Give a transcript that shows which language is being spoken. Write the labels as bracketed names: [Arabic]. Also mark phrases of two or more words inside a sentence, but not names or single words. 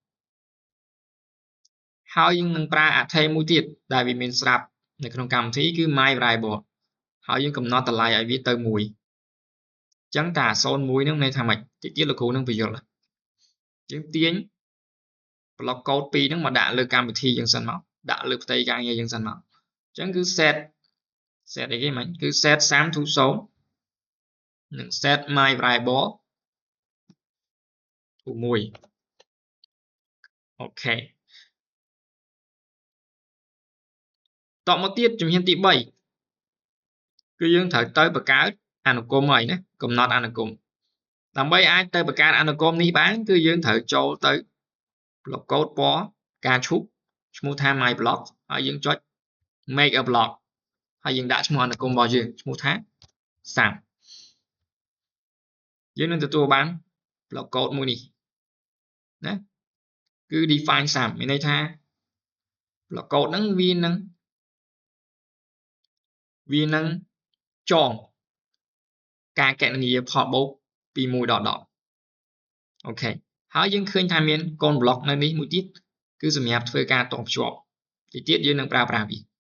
[Khmer] ហើយយើងនឹងប្រើអថេមួយទៀតដែលវាមានស្រាប់នៅក្នុងកម្មវិធីគឺ [English] my variable [Khmer] ហើយយើងកំណត់តម្លៃឲ្យវាទៅ1អញ្ចឹងតា0 1ហ្នឹងន័យថាម៉េចតិចទៀតលោកគ្រូនឹងបញ្យល់យើងទាញប្លុកកូដ2ហ្នឹងមកដាក់លើកម្មវិធីយើងសិនមកដាក់លើផ្ទៃការងារយើងសិនមកអញ្ចឹងគឺ set អីគេមិញគឺ [English] set sum to 0 [Khmer] និង [English] set my variable to 1 [Khmer] អូខេតមកទៀតជំហានទី3គឺយើងត្រូវទៅបង្កើតអនុគមហើយណាកំណត់អនុគមដើម្បីអាចទៅបង្កើតអនុគមនេះបានគឺយើងត្រូវចូលទៅប្លុកកូដពណ៌ការឈូកឈ្មោះថា [English] my block [Khmer] ហើយយើងចុច [English] make a block [Khmer] ហើយយើងដាក់ឈ្មោះអនុគមរបស់យើងឈ្មោះថាសាំ យើងនឹងទទួលបានប្លុកកូដមួយនេះណាគឺ [English] define sum [Khmer] មានន័យថាប្លុកកូដហ្នឹងវានឹងចងការគណនាផលបូកពី1ដល់10អូខេហើយយើងឃើញថាមានកូនប្លុកនៅនេះមួយទៀតគឺសម្រាប់ធ្វើការតភ្ជាប់ទីទៀតយើងនឹងប្រើប្រាស់វា